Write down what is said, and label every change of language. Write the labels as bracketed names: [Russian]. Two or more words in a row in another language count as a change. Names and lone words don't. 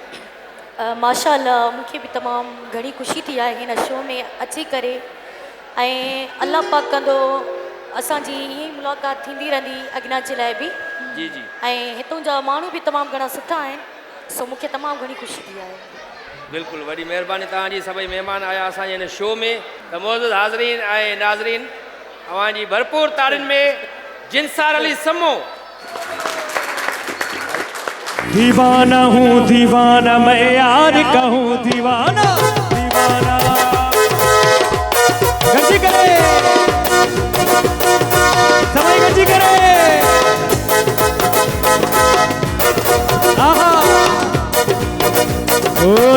[Sindhi] माशाअल्लाह, मूंखे बि तमामु घणी ख़ुशी थी आहे हिन शो में अची करे, ऐं अल्लाह पाक कंदो असांजी ईअं ई मुलाक़ात थींदी रहंदी अॻियां जे लाइ बि, जी जी, ऐं हितां जा माण्हू बि तमामु घणा सुठा आहिनि, सो मूंखे तमामु घणी ख़ुशी थी आहे। बिल्कुलु, वॾी महिरबानी तव्हांजी, सभई महिमान आया असांजे हिन शो में, त मौजूदु हाज़रीन ऐं नाज़रीन अवांजी भरपूर ताड़ियुनि में जिनसार अली समो। [Hindi] दीवाना हूँ दीवाना मैं यार कहूँ दीवाना, दीवाना गंजी करे, समय गंजी करे, आहा ओ